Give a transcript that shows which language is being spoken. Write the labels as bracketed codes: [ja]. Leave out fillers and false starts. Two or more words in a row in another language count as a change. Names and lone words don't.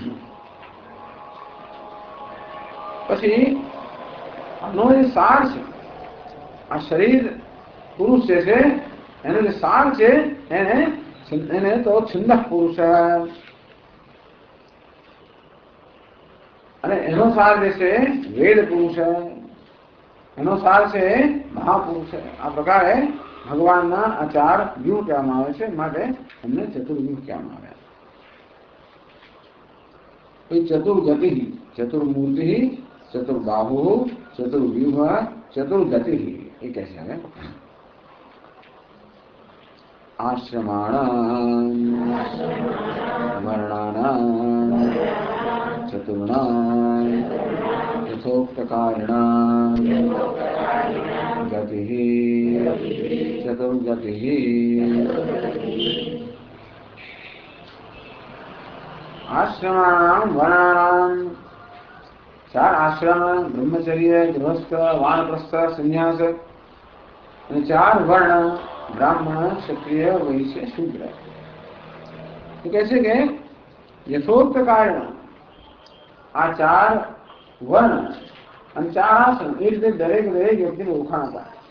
[gu] પછી આનો જે સાર છે, આ શરીર પુરુષ જે છે એનો જે સાર છે એને તો છંદ પુરુષ, અને એનો સાર જે છે વેદ પુરુષ, એનો સાર છે મહાપુરુષ. આ પ્રકારે ભગવાનના આ 4 વ્યૂહ કહેવામાં આવે છે. માટે એમને ચતુર્વ્યુહ કહેવામાં આવ્યા. ચતુર્ગતિ, ચતુર્મૂર્તિ, [sa] चतुर्बाहु, चतुर्व्यूह, चतुर्गति. [hi] ये कैसे है? [sa] आश्रमाणां वर्णानां चतुर्णां यथोक्तकारिणां गतिः चतुर्गतिः. आश्रमाणां वर्णानां 4 आश्रम, ब्रह्मचर्य, गृहस्थ, वानप्रस्थ, संन्यास [gu] અને 4 વર્ણ બ્રાહ્મણ, ક્ષત્રિય, વૈશ્ય, શૂદ્ર. તો કહે છે કે યથોક્ત કારણ આ 4 વર્ણ અને 4 આશ્રમ એ રીતે દરેક વ્યક્તિને ઓળખાણ હતા.